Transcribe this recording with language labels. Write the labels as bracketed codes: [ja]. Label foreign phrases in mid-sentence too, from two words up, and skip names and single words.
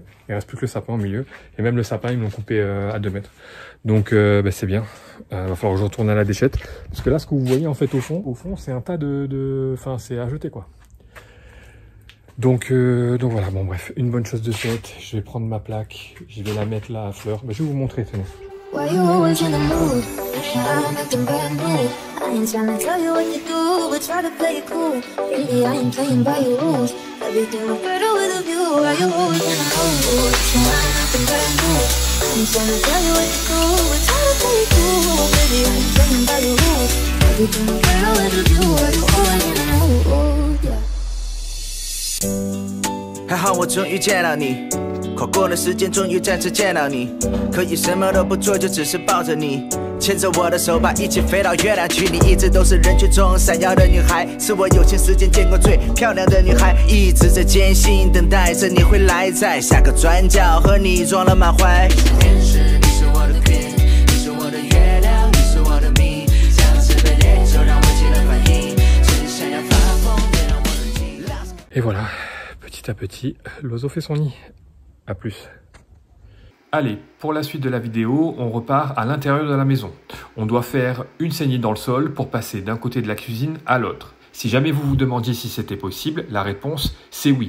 [fr] Il reste plus que le sapin au milieu. Et même le sapin, ils me l'ont coupé à 2 mètres. Donc, bah, c'est bien. Va falloir que je retourne à la déchette. Parce que là, ce que vous voyez en fait au fond, c'est un tas enfin, c'est à jeter, quoi. Donc voilà, bon bref, une bonne chose de faite. Je vais prendre ma plaque, je vais la mettre là à fleurs. Bah, je vais vous montrer, tenez. [en] Why you always in the mood? I'm acting brand new. I ain't trying to tell you what to do, but try to play it cool. Really, I ain't playing by your rules. Everything look better with a view. Why you always in the mood? I'm acting brand new. I ain't trying to tell you what to do, but try to play it cool. Baby, I ain't playing by your rules. Everything look better with a view. Why you always in the mood? Yeah. [zh] 还好我终于见到你，跨过了时间，终于再次见到你。可以什么都不做，就只是抱着你，牵着我的手吧，一起飞到月亮去。你一直都是人群中闪耀的女孩，是我有生之年见过最漂亮的女孩。一直在艰辛等待着你会来，在下个转角和你撞了满怀。天使，你是我的 queen， 你是我的月亮，你是我的命，像是被烈酒让我起了反应，只想要发疯，别让我冷静。 [fr] Et voilà. Petit à petit, l'oiseau fait son nid. A plus. Allez, pour la suite de la vidéo, on repart à l'intérieur de la maison. On doit faire une saignée dans le sol pour passer d'un côté de la cuisine à l'autre. Si jamais vous vous demandiez si c'était possible, la réponse c'est oui.